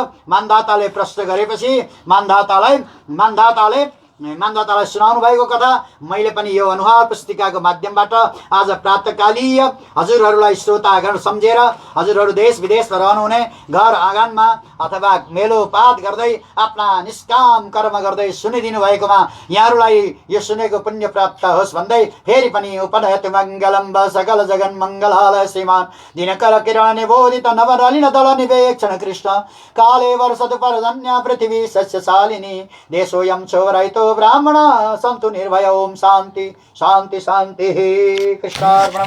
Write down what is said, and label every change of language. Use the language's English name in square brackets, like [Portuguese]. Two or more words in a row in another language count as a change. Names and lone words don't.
[Nepali] मान्धाताले प्रश्न गरेपछि मान्धातालाई सुनाउनु भएको कथा मैले पनि यो अनुहार पुस्तिकाको माध्यमबाट आज प्रातःकालीय हजुरहरूलाई श्रोतागण सम्झेर हजुरहरू देश विदेशमा रहनुहुने घर आँगनमा अथवा मेलोपात गर्दै आफ्ना निष्काम कर्म गर्दै सुनिदिनु भएकोमा यहाँहरूलाई यो सुनेको पुण्य प्राप्त होस् भन्दै फेरि पनि [Sanskrit] उपनयतु मङ्गलम् सकल जगन् मङ्गलालय श्रीमान् दिनकर किरण निबोधित नवनलिन दल निवेक्षण कृष्ण काले वर्षतु पर्जन्य पृथिवी सस्यशालिनी देशोऽयं क्षोभरहितो ब्राह्मण सन्तु निर्भय। ओम शान्ति शान्ति शान्तिः।